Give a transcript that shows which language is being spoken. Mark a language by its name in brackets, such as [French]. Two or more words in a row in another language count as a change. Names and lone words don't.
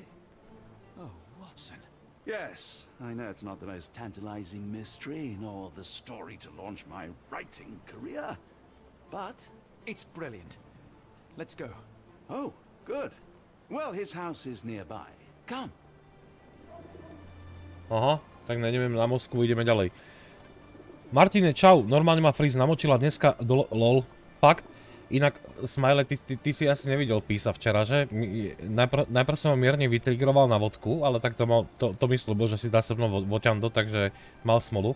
[English] Oh, Watson. Yes, I know it's not the most tantalizing mystery, nor the story to launch my writing career. But... It's brilliant. Let's go. Oh, good. Well, his house is nearby. Come. [Slovak] Aha, tak nejdeme na Moskvu, ideme ďalej. Martine, čau, normálne ma Freeze namočila dneska do LOL, fakt. Inak, Smile, ty si asi nevidel písa včera, že? Najprv som ho mierne vytrigroval na vodku, ale tak to mi slúbil, že si dá so mnou voťando, takže mal smolu.